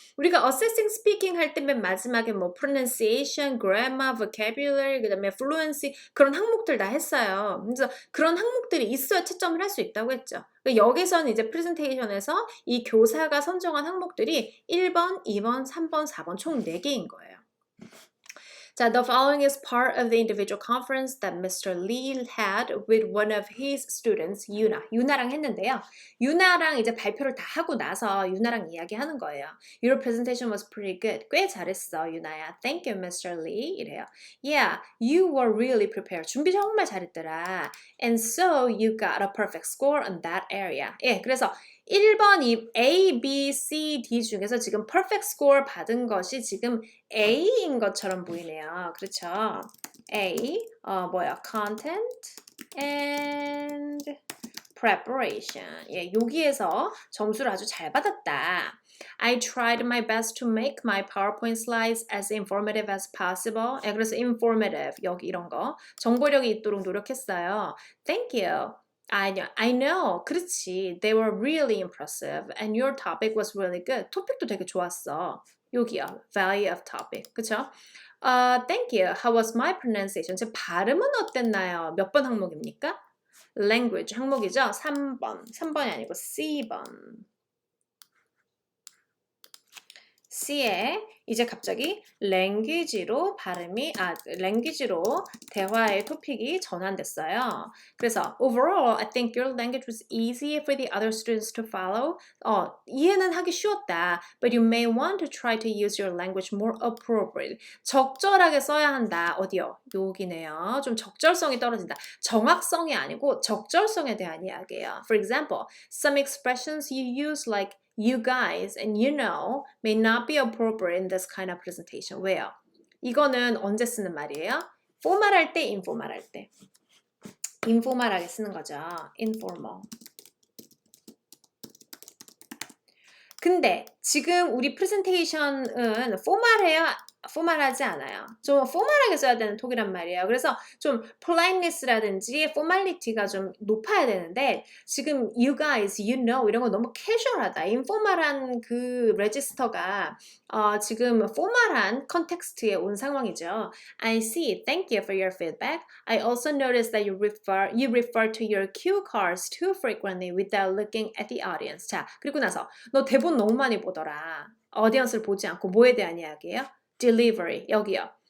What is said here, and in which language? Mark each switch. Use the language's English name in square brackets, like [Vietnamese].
[Korean] 우리가 assessing speaking 할 때 맨 마지막에 pronunciation, grammar, vocabulary, 그다음에 fluency 그런 항목들 다 했어요. 그래서 그런 항목들이 있어야 채점을 할 수 있다고 했죠. 그러니까 여기서는 이제 프레젠테이션에서 이 교사가 선정한 항목들이 1번, 2번, 3번, 4번 총 4개인 거예요. [English] 자, the following is part of the individual conference that Mr. Lee had with one of his students, 유나. [Korean] 유나랑 했는데요. 유나랑 이제 발표를 다 하고 나서 유나랑 이야기하는 거예요. [English] Your presentation was pretty good. [Korean] 꽤 잘했어, 유나야. [English] Thank you, Mr. Lee. [Korean] 이래요. [English] Yeah, you were really prepared. [Korean] 준비 정말 잘했더라. [English] And so you got a perfect score on that area. [Korean] 예, 그래서 1번, A, B, C, D 중에서 지금 perfect score 받은 것이 지금 A인 것처럼 보이네요. 그렇죠? [English] A, content and preparation. [Korean] 예, 여기에서 점수를 아주 잘 받았다. [English] I tried my best to make my PowerPoint slides as informative as possible. [Korean] 예, 그래서 informative, 여기 이런 거. 정보력이 있도록 노력했어요. [English] Thank you. I know. [Korean] 그렇지. [English] They were really impressive. And your topic was really good. [Korean] 토픽도 되게 좋았어. 여기요. [English] Value of topic. [Korean] 그쵸? [English] Thank you. How was my pronunciation? [Korean] 제 발음은 어땠나요? 몇 번 항목입니까? Language 항목이죠? 3번. 3번이 아니고 C번. C에 이제 갑자기 language로 language로 대화의 토픽이 전환됐어요. 그래서 [English] overall, I think your language was easy for the other students to follow. [Korean] 이해는 하기 쉬웠다. [English] But you may want to try to use your language more appropriately. [Korean] 적절하게 써야 한다. 어디요? 여기네요. 좀 적절성이 떨어진다. 정확성이 아니고 적절성에 대한 이야기예요. [English] For example, some expressions you use like you guys and you know may not be appropriate in this kind of presentation. [Korean] 왜요? 이거는 언제 쓰는 말이에요? 포멀할 때, 인포멀할 때. 인포멀하게 쓰는 거죠. informal. 근데 지금 우리 프레젠테이션은 포멀해요? 포멀하지 않아요. 좀 포멀하게 써야 되는 톡이란 말이에요. 그래서 좀 politeness라든지 formality가 좀 높아야 되는데 지금 you guys, you know 이런 거 너무 캐주얼하다. 인포멀한 그 레지스터가 지금 포멀한 컨텍스트에 온 상황이죠. [English] I see. Thank you for your feedback. I also noticed that you refer to your cue cards too frequently without looking at the audience. [Korean] 자, 그리고 나서 너 대본 너무 많이 보더라. 어디언스를 보지 않고 뭐에 대한 이야기예요? Delivery, 여기요.